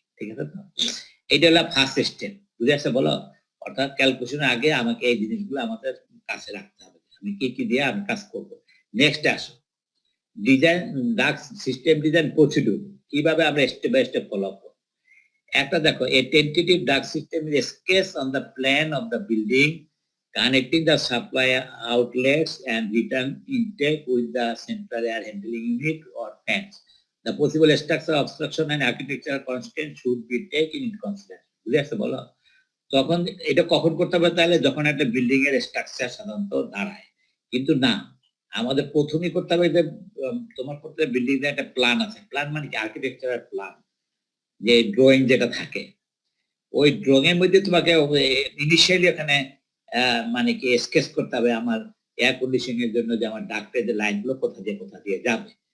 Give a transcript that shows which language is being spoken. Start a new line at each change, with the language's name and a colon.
Bangla: ঠিক আছে তো, এইটা হলো ফার্স্ট স্টেপ, বুঝে আসছে বলো। অর্থাৎ ক্যালকুলেশনের আগে আমাকে এই জিনিসগুলো আমাদের কাছে রাখতে হবে, আমি কি কি দিয়ে আমি কাজ করব। নেক্সট আসো ডিজাইন ডাক সিস্টেম ডিজাইন প্রসিডিউর, কিভাবে আমরা স্টেপ বাই স্টেপ ফলো করব। একটা দেখো,
English: a tentative duct system is sketched on the plan of the building connecting the supply outlets and return intake with the central air handling unit or fans. The possible structural obstruction and architectural constraints should be taken into consideration.
Bangla: বুঝে আসছে বলো। তখন এটা কখন করতে হবে তাহলে যখন একটা বিল্ডিং এর স্ট্রাকচার সাধারণত দাঁড়ায়, কিন্তু না আমাদের প্রথমেই করতে হবে যে তোমার করতে বিল্ডিং এর একটা প্ল্যান আছে। প্ল্যান মানে কি? আর্কিটেকচারাল প্ল্যান, যে ড্রয়িং যেটা থাকে ওই ড্রয়িং এর মধ্যে তোমাকে ইনিশিয়ালি এখানে মানে কি স্কেচ করতে হবে আমার এয়ার কন্ডিশনিং এর জন্য যে আমার ডাক্টের যে লাইনগুলো কোথা দিয়ে যাবে।